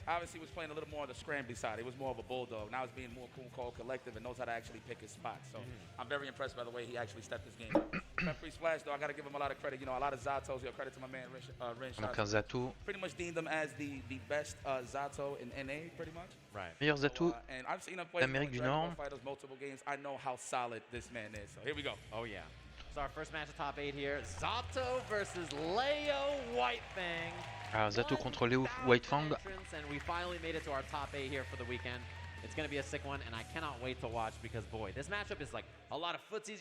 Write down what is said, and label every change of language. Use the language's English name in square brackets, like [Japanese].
[English] Obviously, he was playing a little more on the scrambly side. He was more of a bulldog. Now he's being more cool, cold, collective, and knows how to actually pick his spots. So I'm very impressed by the way he actually stepped his game up. Peppery Splash, though, I got to give him a lot of credit. A lot of Zatos. Credit to my man, Rin. [French] Donc un Zato. [English] Pretty much deemed him as the best Zato in NA, pretty much. Right. [French] Meilleur Zato d'Amérique du Nord. [English] I know how solid this man is. So here we go. Oh yeah. So our first match of top 8 here, Zato versus Leo Whitefang. [French] Ah, Zato contre Leo Whitefang. [English] And we finally made it to our top 8 here for the weekend. It's going to be a sick one, and I cannot wait to watch because, boy, this matchup is like a lot of footsies.